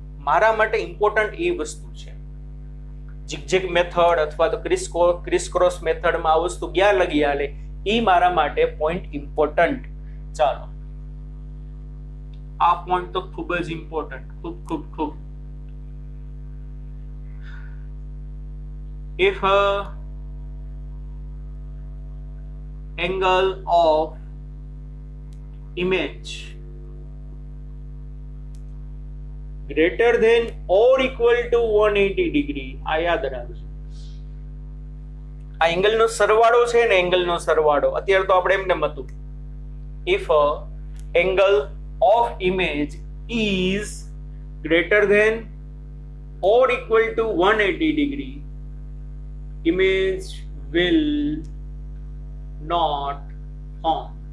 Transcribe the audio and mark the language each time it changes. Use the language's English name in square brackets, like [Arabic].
[Gujarati] મારા માટે ઇમ્પોર્ટન્ટ એ વસ્તુ છે. zigzag મેથડ અથવા તો ક્રિસ ક્રોસ મેથડમાં આ વસ્તુ ક્યાં લગી હાલે એ મારા માટે પોઈન્ટ ઇમ્પોર્ટન્ટ. ચાલો આ પોઈન્ટ તો ખૂબ જ ઇમ્પોર્ટન્ટ, ખૂબ. [English] If a angle of image greater than or equal to 180 degree, [Gujarati] આ યાદ રાખજો. આ એંગલ નો સરવાળો છે ને, એંગલ નો સરવાળો અત્યારે તો આપણે એમને હતું. [English] If a angle of image is greater than or equal to 180 degree, image will not form.